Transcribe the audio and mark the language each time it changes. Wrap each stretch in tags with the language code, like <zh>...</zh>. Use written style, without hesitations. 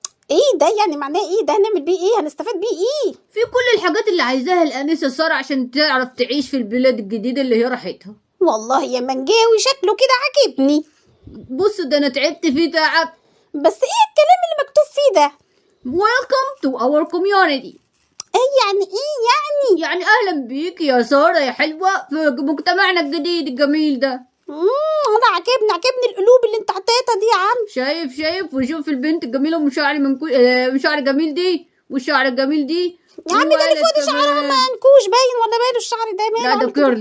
<ar>ايه ده؟ يعني معناه ايه ده؟ هنعمل بيه ايه؟ هنستفاد بيه ايه؟ في كل الحاجات اللي عايزاها الانسه ساره عشان تعرف تعيش في البلاد الجديده اللي هي راحتها. والله يا منجاوي شكله كده عاجبني. بص ده انا تعبت فيه تعب. بس ايه الكلام اللي مكتوب فيه ده؟</ar> <en>Welcome to our community.</en> <ar>ايه يعني ايه يعني اهلا بيك يا ساره يا حلوه في مجتمعنا الجديد الجميل ده. انا عجبني القلوب اللي انت حطيتها دي يا عم. شايف وشوف البنت الجميله وشعر من شعر جميل دي والشعر الجميل دي يا عم. ده اللي فوق شعرها منكوش باين ولا باين الشعر ده باين؟</ar>